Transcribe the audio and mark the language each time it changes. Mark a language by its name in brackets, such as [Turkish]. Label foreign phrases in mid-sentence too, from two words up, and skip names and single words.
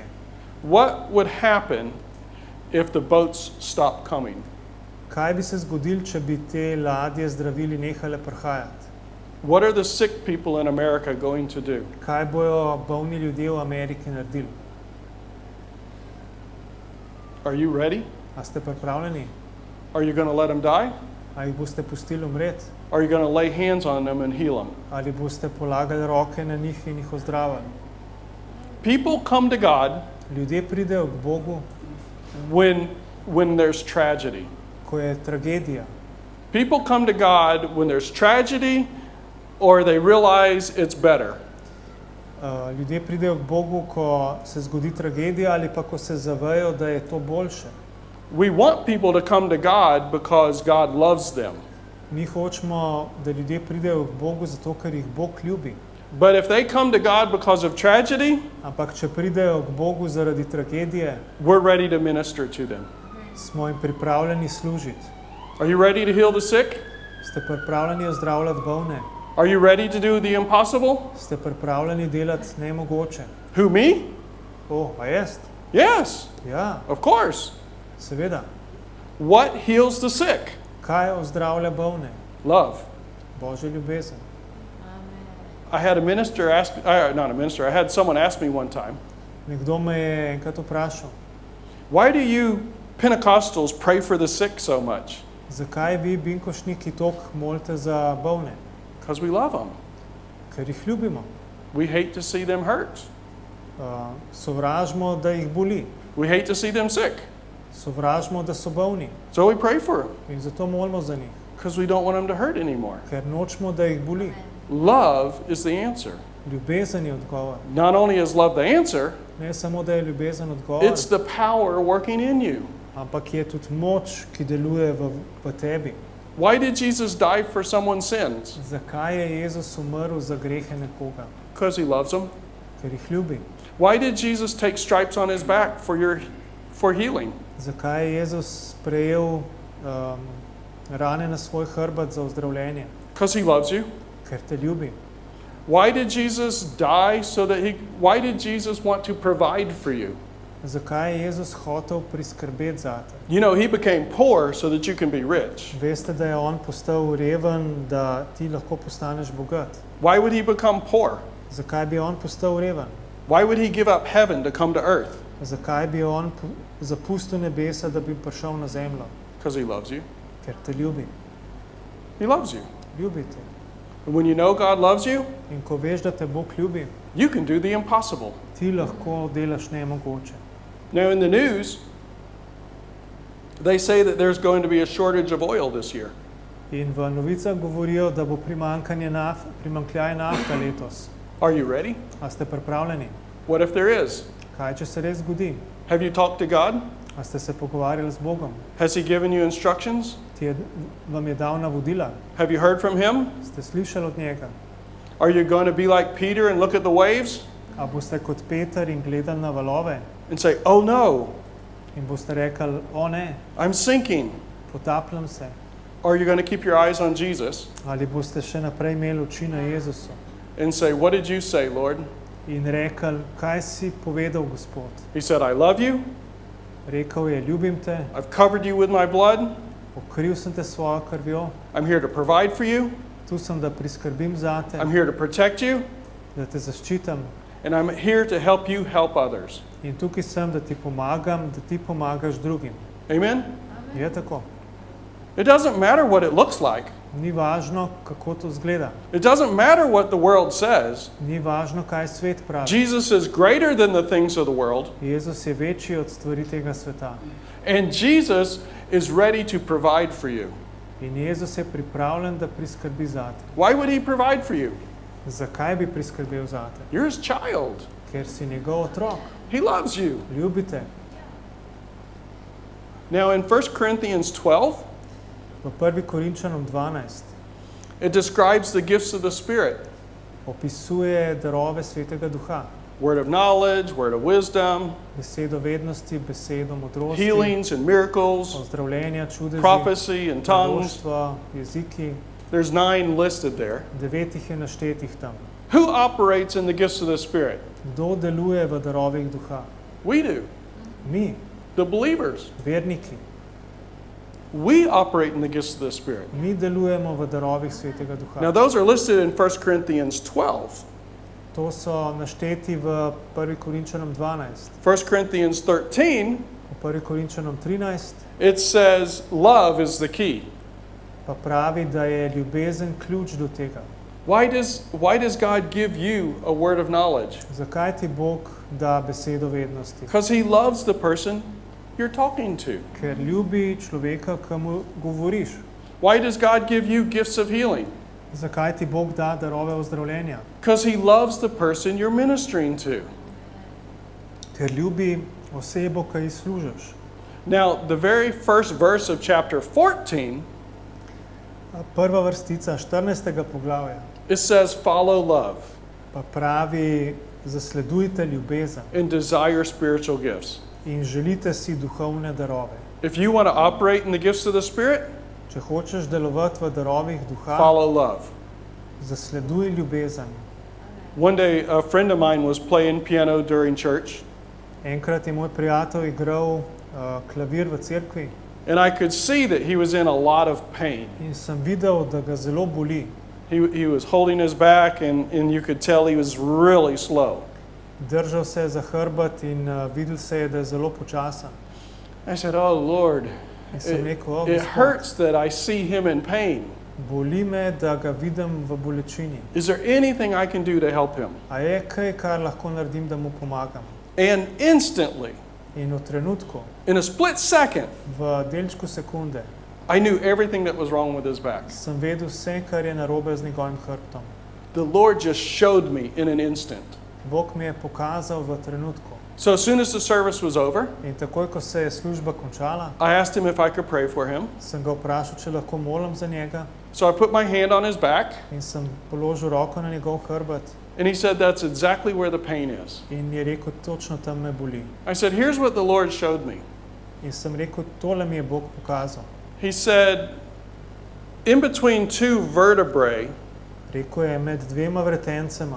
[English] What would happen if the boats stopped coming? [Slovenian] Kaj bi se zgodilo, če bi te ladje zdravili nehale prihajati? [English] What are the sick people in America going to do? [Slovenian] Kaj bojo bolni ljudje v Ameriki naredili? [English] Are you ready? [Slovenian] A ste pripravljeni? [English] Are you going to let them die? [Slovenian] A jih boste pustili umreti? [English] Are you going to lay hands on them and heal them? [Slovenian] Ali boste polagali roke na njih in jih ozdravili? [English] People come to God [Slovenian] Ljudje pridejo k Bogu, [English] when there's tragedy. [Slovenian] ko je tragedija. [English] People come to God when there's tragedy or they realize it's better. [Slovenian] Ljudje pridejo k Bogu, ko se zgodi tragedija ali pa ko se zavejo, da je to boljše. [English] We want people to come to God because God loves them. [Slovenian] Mi hočemo, da ljudje pridejo k Bogu zato, ker jih Bog ljubi. [English] But if they come to God because of tragedy, [Slovenian] Ampak če pridejo k Bogu zaradi tragedije, [English] we're ready to minister to them. [Slovenian] Smo jim pripravljeni služiti? [English] Are you ready to heal the sick? [Slovenian] Ste pripravljeni ozdravljati bolne? [English] Are you ready to do the impossible? [Slovenian] Ste pripravljeni delati nemogoče? [English] Who, me? [Slovenian] A jaz? [English] Yes, [Slovenian] Ja, [English] of course. [Slovenian] seveda. [English] What heals the sick? [Slovenian] Kaj ozdravlja bolne? [English] Love. [Slovenian] Božja ljubezen. [English] I had a minister ask, not a minister, I had someone ask me one time, [Slovenian] Nekdo me je enkrat vprašal, [English] why do you Pentecostals pray for the sick so much? [Slovenian] zakaj vi binkošniki toliko molite za bolne? [English] Because we love them. [Slovenian] Ker jih ljubimo. [English] We hate to see them hurt. [Slovenian] Sovražimo, da jih boli. [English] We hate to see them sick. [Slovenian] Sovražimo, da so bolni. [English] So we pray for them [Slovenian] In zato molimo za njih. [English] because we don't want them to hurt anymore. [Slovenian] Ker nočemo, da jih boli. [English] Love is the answer. [Slovenian] Ljubezen je odgovor. [English] Not only is love the answer, [Slovenian] Ne samo, da je ljubezen odgovor, [English] it's the power working in you. [Slovenian] ampak je tudi moč, ki deluje v tebi. [English] Why did Jesus die for someone's sins? [Slovenian] Zakaj je Jezus umrl za grehe nekoga? [English] Because he loves them. [Slovenian] Ker jih ljubi. [English] Why did Jesus take stripes on his back for healing? [Slovenian] Zakaj je Jezus sprejel rane na svoj hrbet za ozdravljenje? [English] Because he loves you. [Slovenian] Ker te ljubi. [English] Why did Jesus die why did Jesus want to provide for you? [Slovenian] Zakaj je Jezus hotel priskrbeti zate? [English] You know, he became poor so that you can be rich. [Slovenian] Veste, da je on postal reven, da ti lahko postaneš bogat. [English] Why would he become poor? [Slovenian] Zakaj bi on postal reven? [English] Why would he give up heaven to come to earth? [Slovenian] Zakaj bi on zapustil nebesa, da bi prišel na zemljo? [English] Because he loves you. [Slovenian] Ker te ljubi. [English] He loves you. [Slovenian] Ljubi te. [English] And when you know God loves you, [Slovenian] In ko veš, da te Bog ljubi, [English] you can do the impossible. [Slovenian] ti lahko delaš nemogoče. [English] Now in the news, they say that there's going to be a shortage of oil this year. [Slovenian] In v novicah govorijo, da bo primanjkljaj nafte letos. [English] Are you ready? [Slovenian] A ste pripravljeni? [English] What if there is? [Slovenian] Kaj, če se res zgodi? [English] Have you talked to God? [Slovenian] A ste se pogovarjali z Bogom? [English] Has he given you instructions? [Slovenian] Vam je dal navodila? [English] Have you heard from him? [Slovenian] Ste slišali od njega? [English] Are you going to be like Peter and look at the waves [Slovenian] A boste kot Peter in gledali na valove? [English] and say, oh no, [Slovenian] In boste rekli, o ne, [English] I'm sinking? [Slovenian] potapljam se. [English] Or are you going to keep your eyes on Jesus [Slovenian] Ali boste še naprej imeli oči na Jezusu? [English] and say, what did you say, Lord? [Slovenian] In rekli, kaj si povedal, Gospod? [English] He said, I love you. [Slovenian] Rekel je, ljubim te, [English] I've covered you with my blood. [Slovenian] pokril sem te s svojo krvjo, [English] I'm here to provide for you. [Slovenian] tu sem, da priskrbim zate, [English] I'm here to protect you. [Slovenian] da te zaščitam. [English] And I'm here to help you help others. [Slovenian] In tukaj sem, da ti pomagam, da ti pomagaš drugim. [English] Amen? [Slovenian] Je tako. [English] It doesn't matter what it looks like. [Slovenian] Ni važno, kako to zgleda. [English] It doesn't matter what the world says. [Slovenian] Ni važno, kaj svet pravi. [English] Jesus is greater than the things of the world. [Slovenian] Jezus je večji od stvari tega sveta. [English] And Jesus is ready to provide for you. [Slovenian] In Jezus je pripravljen, da priskrbi zate. [English] Why would he provide for you? [Slovenian] Zakaj bi priskrbel zate? [English] You're his child. [Slovenian] Ker si njegov otrok. [English] He loves you. [Slovenian] Ljubite. [English] Now in 1 Corinthians 12, [Slovenian] V 1. Korinčanom 12 [English] it describes the gifts of the Spirit. [Slovenian] opisuje darove Svetega Duha. [English] Word of knowledge, word of wisdom, [Slovenian] Besedo vednosti, besedo modrosti, [English] healings and miracles, [Slovenian] ozdravljenja, čudeži, [English] prophecy and tongues. [Slovenian] proroštva, jeziki. [English] There's 9 listed there. [Slovenian] 9 jih je naštetih tam. [English] Who operates in the gifts of the Spirit? [Slovenian] Kdo deluje v darovih Duha? [English] We do, [Slovenian] Mi, [English] the believers. [Slovenian] verniki. [English] We operate in the gifts of the Spirit. [Slovenian] Mi delujemo v darovih Svetega Duha. [English] Now those are listed in 1 Corinthians 12. [Slovenian] To so našteti v 1. Korinčanom 12. [English] 1 Corinthians 13, [Slovenian] V 1. Korinčanom 13 [English] it says love is the key. [Slovenian] pa pravi, da je ljubezen ključ do tega. [English] Why does God give you a word of knowledge? [Slovenian] Zakaj ti Bog da besedo vednosti? [English] Because he loves the person you're talking to. [Slovenian] Ker ljubi človeka, ki mu govoriš. [English] Why does God give you gifts of healing? [Slovenian] Zakaj ti Bog da darove ozdravljenja? [English] Because he loves the person you're ministering to. [Slovenian] Ker ljubi osebo, ki ji služiš. [English] Now, the very first verse of chapter 14, [Slovenian] Prva vrstica 14. poglavja [English] it says, follow love [Slovenian] pa pravi, zasledujte ljubezen [English] and desire spiritual gifts. [Slovenian] in želite si duhovne darove. [English] If you want to operate in the gifts of the Spirit, [Slovenian] Če hočeš delovati v darovih duha, [English] follow love. [Slovenian] zasleduj ljubezen. [English] One day, a friend of mine was playing piano during church, [Slovenian] Enkrat je moj prijatelj igral klavir v cerkvi [English] and I could see that he was in a lot of pain. [Slovenian] in sem videl, da ga zelo boli. [English] He was holding his back, and you could tell he was really slow. [Slovenian] Držal se je za hrbet in videl se je, da je zelo počasen. [English] I said, "Oh Lord, [Slovenian] In sem rekel, o, [English] it [Slovenian] Gospod, [English] hurts that I see him in pain. [Slovenian] boli me, da ga vidim v bolečini. [English] Is there anything I can do to help him?" [Slovenian] A je kaj, kar lahko naredim, da mu pomagam? [English] And instantly, [Slovenian] In v trenutku, [English] in a split second, [Slovenian] v delčku sekunde, [English] I knew everything that was wrong with his back. [Slovenian] sem vedel vse, kar je narobe z njegovim hrbtom. [English] The Lord just showed me in an instant. [Slovenian] Bog mi je pokazal v trenutku. [English] So as soon as the service was over, [Slovenian] In takoj, ko se je služba končala, [English] I asked him if I could pray for him. [Slovenian] sem ga vprašal, če lahko molim za njega, [English] So I put my hand on his back, [Slovenian] in sem položil roko na njegov hrbet [English] and he said, "That's exactly where the pain is." [Slovenian] in je rekel, točno tam me boli. [English] I said, "Here's what the Lord showed me." [Slovenian] In sem rekel, tole mi je Bog pokazal. [English] He said, "In between two vertebrae, [Slovenian] Rekel je, med dvema vretencema